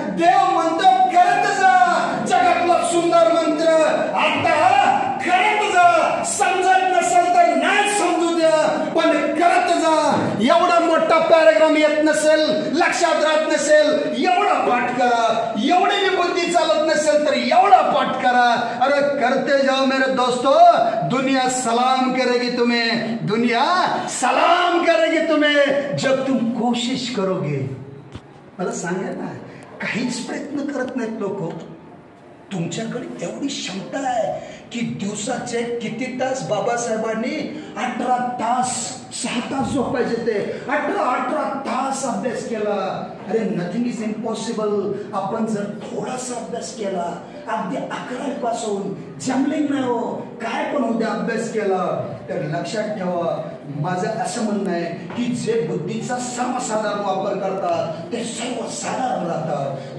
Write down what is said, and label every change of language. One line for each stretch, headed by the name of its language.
Marathi: देव म्हणतो करत जा. जगातला सुंदर मंत्र आता करत जा. समजत नसेल तर नाही समजू द्या पण करत जा. एवढा मोठा पॅराग्राफ येत नसेल, लक्षात राहत नसेल, एवढा पाठ करा. एवढी मी बुद्धी चालत नसेल तर एवढा पाठ करा.
Hindi: अरे करते जाओ मेरे दोस्तों, दुनिया सलाम करेगी तुम्हें. दुनिया सलाम करेगी तुम्हें जब तुम कोशिश करोगे.
Marathi: मला सांगा ना, काहीच प्रयत्न करत नाहीत लोक. तुमच्याकडे एवढी क्षमता आहे की दिवसाचे किती तास बाबासाहेबांनी 18 तास 6 तास झोपायचे ते 18 तास अभ्यास केला. अरे
English: Nothing is impossible.
Marathi: आपण जर थोडासा अभ्यास केला, अगदी 11वी पासून जमलिंग नाही हो काय पण उद्या अभ्यास केला तर लक्षात ठेवा, माझं असं म्हणणं आहे की जे बुद्धीचा सर्वसाधारण वापर करतात ते सर्वसाधारण राहतात.